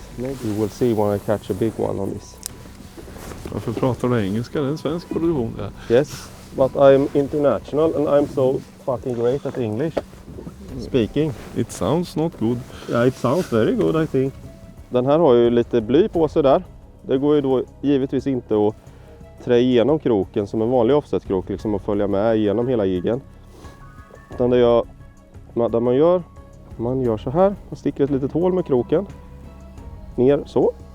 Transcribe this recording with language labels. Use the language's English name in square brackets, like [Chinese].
[English] Maybe we'll see when I catch a big one on this. [Swedish] Varför pratar du engelska? Det är en svensk produktion där. [English] Yes, but I'm international and I'm so fucking great at English. Speaking. It sounds not good. Yeah, it sounds very good I think. [Swedish] Den här har ju lite bly på sig där. Det går ju då givetvis inte att trä igenom kroken som en vanlig offsetkrok liksom och följa med igenom hela jiggen. Utan det man gör så här, man sticker ett litet hål med kroken ner så.